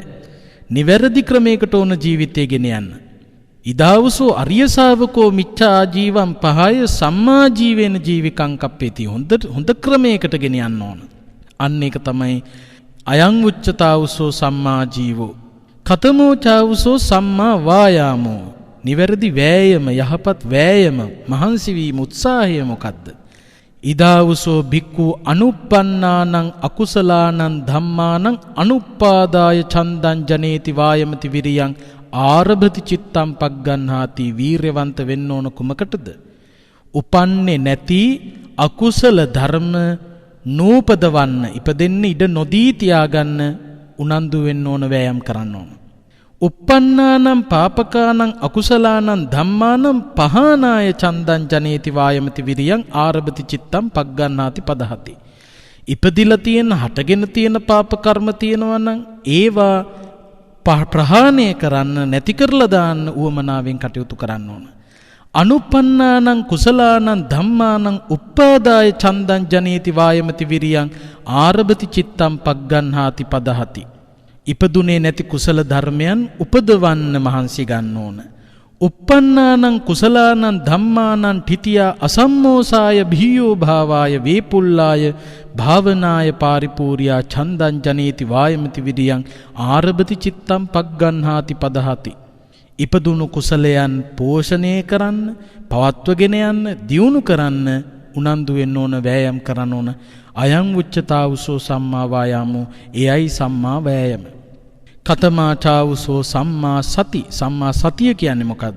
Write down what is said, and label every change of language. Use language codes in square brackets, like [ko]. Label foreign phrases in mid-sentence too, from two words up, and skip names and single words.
[si] නිවැරදි ක්‍රමයකට ඕන ජීවිතය ගෙන යන්න. [pi] ඉදාවසෝ අරිය ශාවකෝ මිච්ඡා ජීවම් පහය සම්මා ජීවේන ජීවිකං කප්පේති. [si] හොඳ ක්‍රමයකට ගෙන යන්න ඕන. අන්න ඒක තමයි [pi] අයං උච්චතාවසෝ සම්මා ජීවෝ කතමෝ චාවසෝ සම්මා වායාමෝ. [si] නිවැරදි වෑයම යහපත් වෑයම මහන්සි වීම උත්සාහය මොකද්ද? [pi] ඉදාවසෝ භික්ඛු අනුප්පන්නානං අකුසලානං ධම්මානං අනුප්පාදාය ඡන්දං ජනේති වායමති විරියං ආරභති චිත්තං පග්ගන්හාති. [si] වීරයවන්ත වෙන්න ඕන කුමකටද? උපන්නේ නැති අකුසල ධර්ම නූපදවන්න ඉපදෙන්න ඉඩ නොදී තියාගන්න උනන්දු වෙන්න ඕන වෑයම් කරන්න ඕන. [pi] uppannānaṁ pāpakānaṁ akusalaanaṁ dhammānaṁ pahānāya චන්දං ජනේති වායමති විරියං ආරභති චිත්තං පග්ගන්නාති පදහති. [si] ඉපදිලා තියෙන හටගෙන තියෙන පාප කර්ම තියෙනවා නම් ඒවා ප්‍රහාණය කරන්න නැති කරලා දාන්න උවමනාවෙන් කටයුතු කරන්න ඕන. [pi] අනුපන්නානං කුසලානං ධම්මානං උප්පාදාය චන්දං ජනේති වායමති විරියං ආරභති චිත්තං පග්ගන්හාති පදහති. [si] ඉපදුනේ නැති කුසල ධර්මයන් උපදවන්න මහන්සි ගන්න ඕන. [pi] uppannānaṁ කුසලානං ධම්මානං ඨිතියා අසම්මෝසාය භීයෝ භාවාය වේපුල්ලාය භාවනාය පාරිපූර්යා ඡන්දං ජනේති වායමති විරියං ආරභති චිත්තං පග්ගන්හාති පදහති. [si] ඉපදුණු කුසලයන් පෝෂණය කරන්න, පවත්වගෙන යන්න, දියුණු කරන්න උනන්දු වෙන්න ඕන, වෑයම් කරන්න ඕන. [pi] අයං උච්චතාවුසෝ සම්මා වායාමෝ. [si] එයයි සම්මා වෑයම. [pi] කතමාචාවුසෝ සම්මා සති. [si] සම්මා සතිය කියන්නේ මොකද්ද?